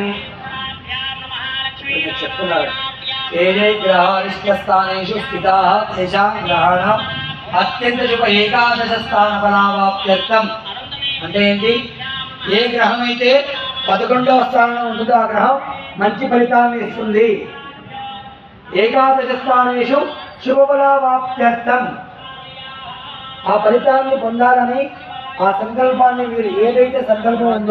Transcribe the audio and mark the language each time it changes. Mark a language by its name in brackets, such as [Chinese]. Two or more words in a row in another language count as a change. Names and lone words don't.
[Sanskrit] ये ग्रहारिष्टस्थानेषु स्थिताः तेषां ग्रहाणाम् अत्यंत शुभ एकादश स्थान फलावाप्त्यर्थम [Telugu] అంటే ఏంటి ఏ గ్రహం అయితే 11వ స్థానంలో ఉంటుందో ఆ గ్రహం మంచి ఫలితాన్ని ఇస్తుంది [Sanskrit] ఏకాదశ స్థానేషు శుభఫలావాప్త్యర్థం [Telugu] ఆ ఫలితాన్ని పొందాలని ఆ సంకల్పాన్ని మీరు ఏదైతే సంకల్పం ఉందో